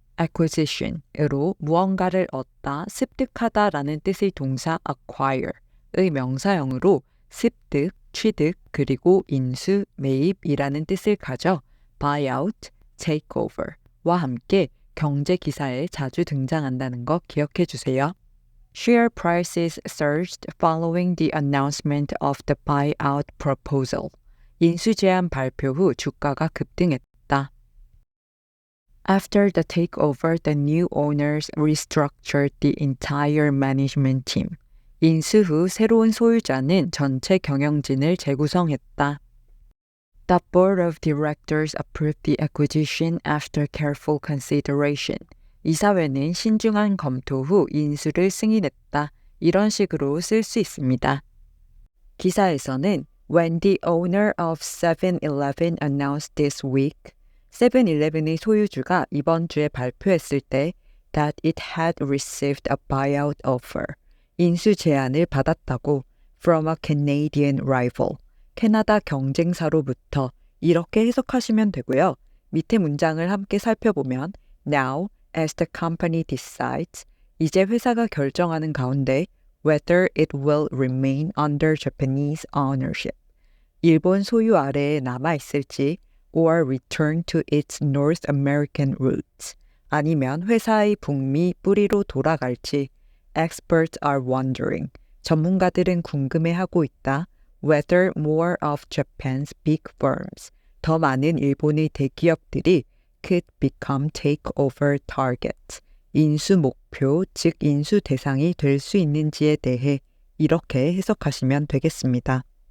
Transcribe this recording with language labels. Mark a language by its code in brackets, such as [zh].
[ko] acquisition으로 무언가를 얻다, 습득하다라는 뜻의 동사 acquire의 명사형으로 습득, 취득, 그리고 인수, 매입이라는 뜻을 가져 buyout, takeover와 함께 경제 기사에 자주 등장한다는 거 기억해 주세요. [en] Share prices surged following the announcement of the buyout proposal. [ko] 인수 제안 발표 후 주가가 급등했다. [en] After the takeover, the new owners restructured the entire management team. [ko] 인수 후 새로운 소유자는 전체 경영진을 재구성했다. [en] The board of directors approved the acquisition after careful consideration. [ko] 이사회는 신중한 검토 후 인수를 승인했다. 이런 식으로 쓸 수 있습니다. 기사에서는 [en] When the owner of 7-Eleven announced this week, [ko] 7-Eleven의 소유주가 이번 주에 발표했을 때 [en] that it had received a buyout offer, [ko] 인수 제안을 받았다고 [en] from a Canadian rival, [ko] 캐나다 경쟁사로부터 이렇게 해석하시면 되고요. 밑에 문장을 함께 살펴보면 [en] Now, as the company decides, [ko] 이제 회사가 결정하는 가운데 [en] whether it will remain under Japanese ownership, [ko] 일본 소유 아래에 남아있을지 [en] or return to its North American roots, [ko] 아니면 회사의 북미 뿌리로 돌아갈지 [en] experts are wondering, [ko] 전문가들은 궁금해하고 있다. [en] Whether more of Japan's big firms, [ko] 더 많은 일본의 대기업들이 [en] could become takeover targets, [ko] 인수 목표, 즉 인수 대상이 될 수 있는지에 대해 이렇게 해석하시면 되겠습니다.